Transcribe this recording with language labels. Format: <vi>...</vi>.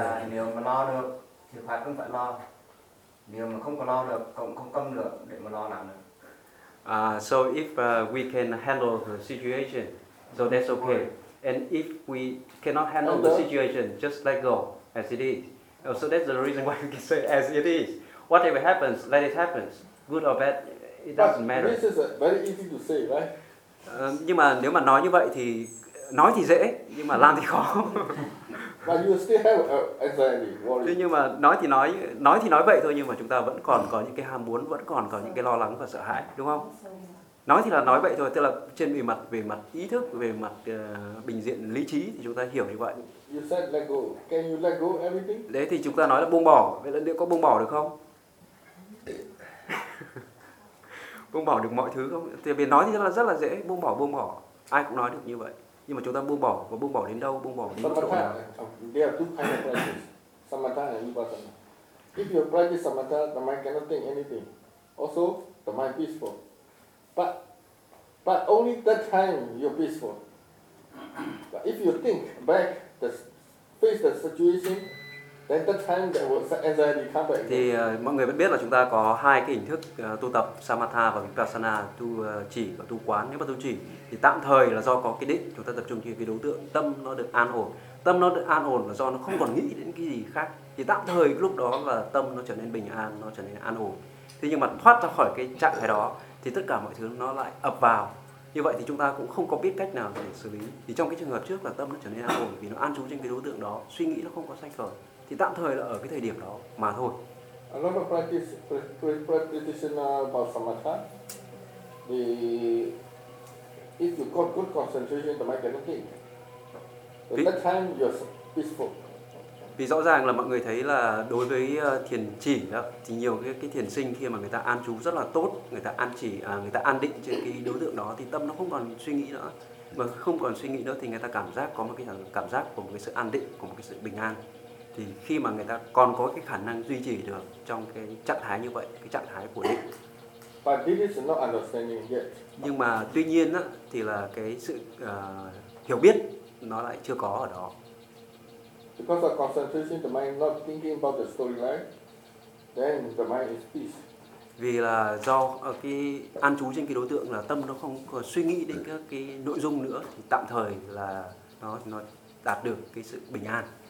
<vi>Nếu mà lo được thì phải cũng phải lo. Nếu mà không có lo được, cũng không cầm được để mà lo làm được.</vi> <en>So if we can handle the situation, so that's okay. And if we cannot handle the situation, just let go as it is. So that's the reason why we can say as it is. Whatever happens, let it happen. Good or bad, it doesn't matter. This is very easy to say, right?</en> <vi>Nhưng mà nếu mà nói như vậy thì nói thì dễ, nhưng mà làm thì khó.</vi> <en>But you still have anxiety, worry.</en> <vi>Nhưng mà nói thì nói vậy thôi, nhưng mà chúng ta vẫn còn có những cái ham muốn, vẫn còn có những cái lo lắng và sợ hãi, đúng không? Nói thì là nói vậy thôi, tức là trên về mặt ý thức, về mặt bình diện lý trí thì chúng ta hiểu như vậy.</vi> <en>You said let go. Can you let go everything?</en> <vi>Đấy thì chúng ta nói là buông bỏ, vậy là liệu có buông bỏ được không? Buông bỏ được mọi thứ không? Thì vì nói thì rất là dễ, buông bỏ. Ai cũng nói được như vậy. Nhưng mà chúng ta buông bỏ, và buông bỏ đến đâu, buông bỏ đến chỗ nào?</vi> <en>There are two kinds of practice, samatha and vipassana. If you practice samatha, the mind cannot think anything. Also, the mind peaceful. But only that time you're peaceful. But if you think back, face the situation, then that time there will anxiety come back.</en> <vi>Thì mọi người vẫn biết là chúng ta có hai cái hình thức tu tập samatha và vipassana, tu chỉ và tu quán. Nếu mà tu chỉ thì tạm thời là do có cái định, chúng ta tập trung trên cái đối tượng, tâm nó được an ổn. Tâm nó được an ổn là do nó không còn nghĩ đến cái gì khác. Thì tạm thời lúc đó là tâm nó trở nên bình an, nó trở nên an ổn. Thế nhưng mà thoát ra khỏi cái trạng thái đó thì tất cả mọi thứ nó lại ập vào. Như vậy thì chúng ta cũng không có biết cách nào để xử lý. Thì trong cái trường hợp trước là tâm nó trở nên an ổn vì nó an trú trên cái đối tượng đó, suy nghĩ nó không có sai khởi. Thì tạm thời là ở cái thời điểm đó mà thôi.</vi> <en>A lot of practitioners about samatha, if you got good concentration, the mind can think. At that time, you're peaceful.</en> <vi>Vì rõ ràng là mọi người thấy là đối với thiền chỉ đó, thì nhiều cái thiền sinh khi mà người ta an trú rất là tốt, người ta an chỉ, người ta an định trên cái đối tượng đó thì tâm nó không còn suy nghĩ nữa. Mà không còn suy nghĩ nữa thì người ta cảm giác có một cái cảm giác của một cái sự an định, của một cái sự bình an. Thì khi mà người ta còn có cái khả năng duy trì được trong cái trạng thái như vậy, cái trạng thái của định.</vi> <en>But this is not understanding yet.</en> <vi>Nhưng mà tuy nhiên đó, thì là cái sự hiểu biết nó lại chưa có ở đó.</vi> <en>Because of concentration, the mind not thinking about the storyline, then the mind is peace.</en> <vi>Vì là do cái an trú trên cái đối tượng là tâm nó không có suy nghĩ đến các cái nội dung nữa thì tạm thời là nó đạt được cái sự bình an.</vi>